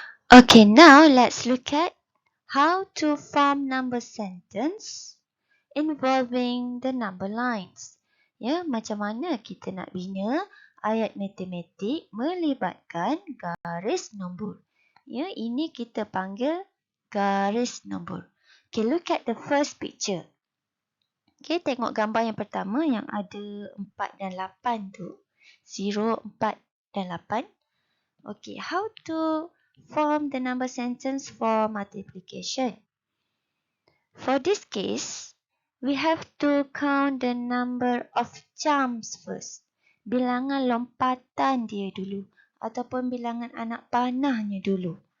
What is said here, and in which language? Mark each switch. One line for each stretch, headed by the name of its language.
English: Okay, now let's look at how to form number sentence involving the number lines.
Malay: Ya, macam mana kita nak bina ayat matematik melibatkan garis nombor. Ya, ini kita panggil garis nombor.
English: Okay, look at the first picture.
Malay: Okay, tengok gambar yang pertama yang ada 4 dan 8 tu. 0, 4 dan 8.
English: Okay, how to form the number sentence for multiplication? For this case, we have to count the number of jumps first.
Malay: Bilangan lompatan dia dulu. Ataupun bilangan anak panahnya dulu.